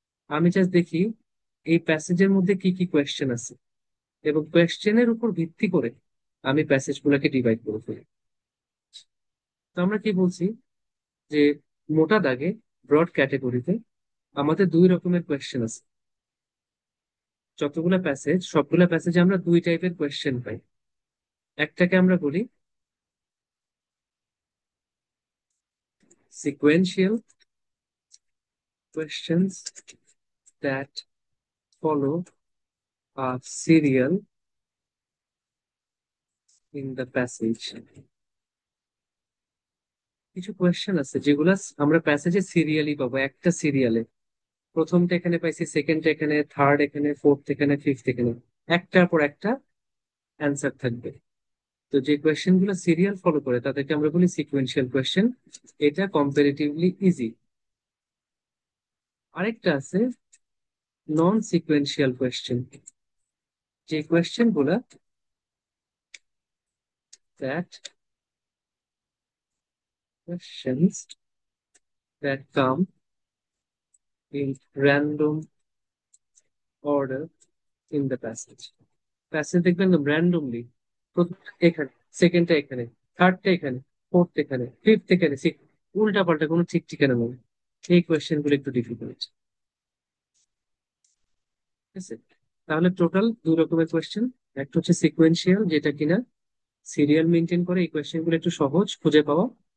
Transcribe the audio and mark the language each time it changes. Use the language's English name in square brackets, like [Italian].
[Bangla] আমি জাস্ট দেখি এই প্যাসেজের মধ্যে কি কি কোয়েশ্চেন আছে, এবং কোয়েশ্চেনের উপর ভিত্তি করে আমি প্যাসেজ গুলাকে ডিভাইড করে ফেলি। তো আমরা কি বলছি, যে মোটা দাগে ব্রড ক্যাটেগরিতে আমাদের 2 রকমের কোয়েশ্চেন আছে। যতগুলা প্যাসেজ, সবগুলা প্যাসেজে আমরা 2 টাইপের কোয়েশ্চেন পাই। একটাকে আমরা বলি [English] sequential questions that follow a serial in the passage. [Bangla] কিছু কোয়েশ্চেন আছে যেগুলা আমরা প্যাসেজে সিরিয়ালি পাবো, একটা সিরিয়ালে। প্রথমটা এখানে পাইছি, সেকেন্ডটা এখানে, থার্ড এখানে, ফোর্থ এখানে, ফিফথ এখানে, একটার পর একটা অ্যান্সার থাকবে। তো যে কোয়েশ্চেন গুলো সিরিয়াল ফলো করে তাদেরকে আমরা বলি সিকুয়েন্সিয়াল কোয়েশ্চেন। এটা কম্পারেটিভলি ইজি। আরেকটা আছে নন সিকুয়েন্সিয়াল কোয়েশ্চেন, যে কোয়েশ্চেন গুলা [English] that questions that come in random order in the passage. [Bangla] Passage দেখবেন না র্যান্ডমলি, প্রথমটা এখানে, সেকেন্ডটা এখানে, থার্ডটা এখানে, ফোর্থ এখানে, ফিফথ এখানে, সিক্স, উল্টা পাল্টা কোনো ঠিক ঠিকানা নেই। এই কোয়েশ্চেন গুলো একটু ডিফিকাল্ট। ঠিক আছে, তাহলে টোটাল দুই রকমের কোয়েশ্চেন। একটা হচ্ছে সিকোয়েন্সিয়াল, যেটা কিনা সিরিয়াল মেনটেন করে, এই কোয়েশ্চেন গুলো একটু সহজ খুঁজে পাওয়া।